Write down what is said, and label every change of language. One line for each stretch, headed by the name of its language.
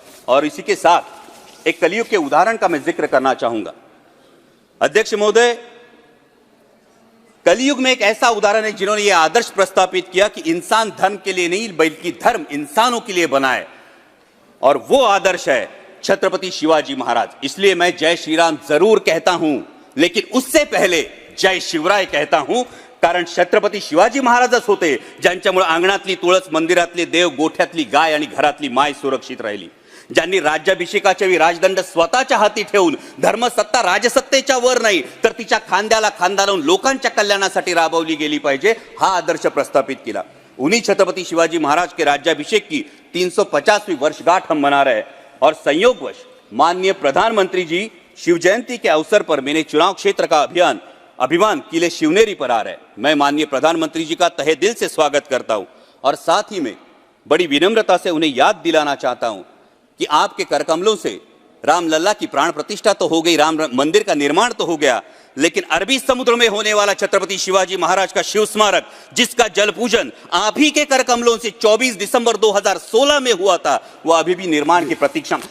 Hindi: और इसी के साथ एक कलयुग के उदाहरण का मैं जिक्र करना चाहूंगा। अध्यक्ष महोदय, कलयुग में एक ऐसा उदाहरण है जिन्होंने यह आदर्श प्रस्तावित किया कि इंसान धर्म के लिए नहीं बल्कि धर्म इंसानों के लिए बना है। और वो आदर्श है छत्रपति शिवाजी महाराज। इसलिए मैं जय श्री राम जरूर कहता हूं,
Marathi: लेकिन उससे पहले जय शिवराय कहता हूं, कारण छत्रपती शिवाजी महाराजच होते ज्यांच्यामुळे अंगणातली तुळस, मंदिरातले देव, गोठ्यातली गाय आणि घरातली माय सुरक्षित राहिली, ज्यांनी राज्याभिषेकाच्या वेळी राजदंड स्वतःच्या हाती ठेवून धर्मसत्ता राजसत्तेच्या वर नाही तर तिच्या खांद्याला खांदा लावून लोकांच्या कल्याणासाठी राबवली गेली पाहिजे, हा आदर्श प्रस्थापित केला।
Hindi: उन्हीं छत्रपति शिवाजी महाराज के राज्याभिषेक की 350वीं वर्षगांठ हम मना रहे हैं और संयोगवश माननीय प्रधानमंत्री जी शिव जयंती के अवसर पर मेरे चुनाव क्षेत्र का अभिमान किले शिवनेरी पर आ रहा है। मैं माननीय प्रधानमंत्री जी का तहे दिल से स्वागत करता हूं और साथ ही में बड़ी विनम्रता से उन्हें याद दिलाना चाहता हूं कि आपके करकमलों से रामलल्ला की प्राण प्रतिष्ठा तो हो गई, राम मंदिर का निर्माण तो हो गया, लेकिन अरबी समुद्र में होने वाला छत्रपति शिवाजी महाराज का शिव स्मारक, जिसका जल पूजन आप ही के करकमलों से 24 दिसंबर 2016 में हुआ था, वो अभी भी निर्माण की प्रतीक्षा।